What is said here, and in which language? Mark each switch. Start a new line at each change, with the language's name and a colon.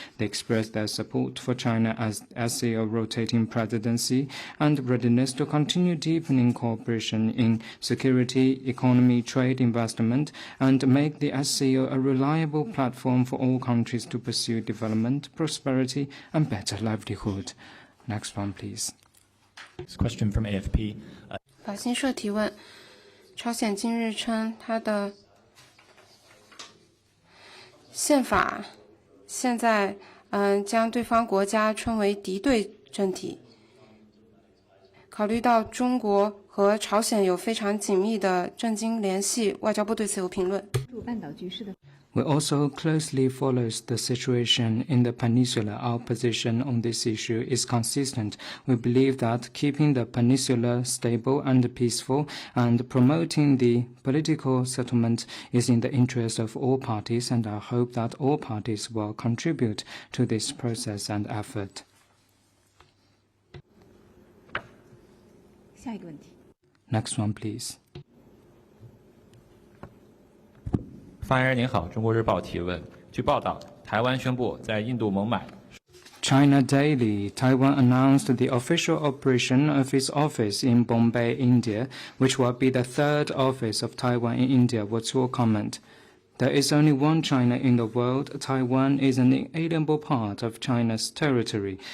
English: They expressed their support for China as SCO rotating presidency and readiness to continue deepening cooperation in security, economy, trade, investment, and make the SCO a reliable platform for all countries to pursue development, prosperity, and better livelihood. Next one, please. This question from AFP.
Chinese: 法新社提问：朝鲜近日称它的宪法现在将对方国家称为敌对政体。考虑到中国和朝鲜有非常紧密的政经联系，外交部对此有评论。半岛局势的
English: We also closely follows the situation in the peninsula. Our position on this issue is consistent. We believe that keeping the peninsula stable and peaceful and promoting the political settlement is in the interest of all parties, and I hope that all parties will contribute to this process and effort.
Chinese: 下一个问题。
English: Next one, please.
Chinese: 发言人您好，中国日报提问。据报道，台湾宣布在印度孟买
English: China Daily, Taiwan announced the official operation of its office in Bombay, India, which will be the third office of Taiwan in India. What's your comment? There is only one China in the world. Taiwan is an inalienable part of China's territory.